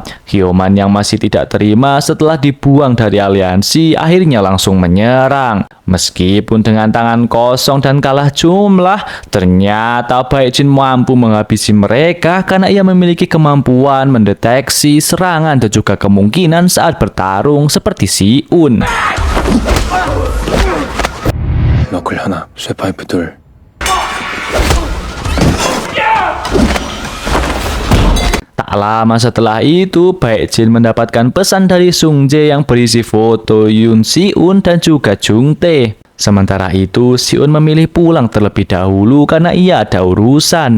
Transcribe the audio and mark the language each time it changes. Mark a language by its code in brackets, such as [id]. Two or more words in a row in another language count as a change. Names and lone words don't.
[id] Hyoman yang masih tidak terima setelah dibuang dari aliansi akhirnya langsung menyerang. Meskipun dengan tangan kosong dan kalah jumlah, ternyata Baekjin mampu menghabisi mereka karena ia memiliki kemampuan mendeteksi serangan dan juga kemungkinan saat bertarung seperti Siun. [ko] 너클 하나, 쇠파이프 둘. [id] Tak lama setelah itu, Baekjin mendapatkan pesan dari Sungjae yang berisi foto Yoon Siun dan juga Jung Tae. Sementara itu, Siun memilih pulang terlebih dahulu karena ia ada urusan.